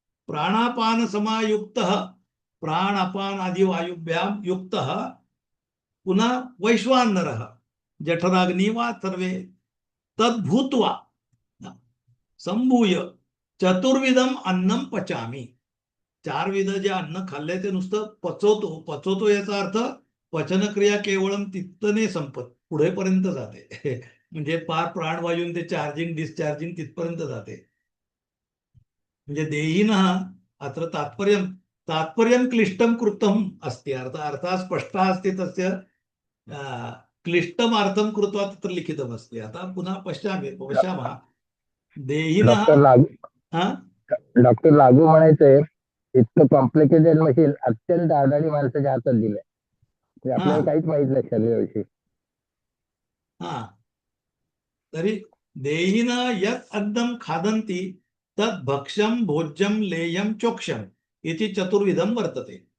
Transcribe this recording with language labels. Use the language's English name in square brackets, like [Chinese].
[Sanskrit] प्राणापान समायुक्त, प्राण अपान आदी वायुभ्याम युक्त, पुन्हा वैश्वानर जठराग्नी वा सर्वे तद्भूत्वा संभूय चतुर्विधम अन्नम पचामी. [Marathi] 4 विध जे अन्न खाल्लंय ते नुसतं पचवतो याचा अर्थ पचनक्रिया केवळ तिथने संपत पुढेपर्यंत जाते. म्हणजे पार प्राणवायून ते चार्जिंग डिस्चार्जिंग तिथपर्यंत जाते. [Sanskrit] म्हणजे देहिनः अत्र तात्पर्यं क्लिष्टं कृतं अस्ति, अर्थः स्पष्टः अस्ति तस्य क्लिष्टम् अर्थं कृत्वा तत्र लिखितमस्ति. [Marathi] आता पुन्हा [Sanskrit] पश्यामः देहिनः [Marathi] डॉक्टर लागू म्हणायचंय इतकं कॉम्प्लिकेटेड मशीन अत्यंत अडाणी माणसाच्या हातात दिलंय. ते आपल्याला काहीच माहित नाही शरीराविषयी. [Sanskrit] तरी देहिन यत् अन्नं खादन्ति तत् भक्ष्यं भोज्यं लेयं चोक्षम इति चतुर्विधं वर्तते.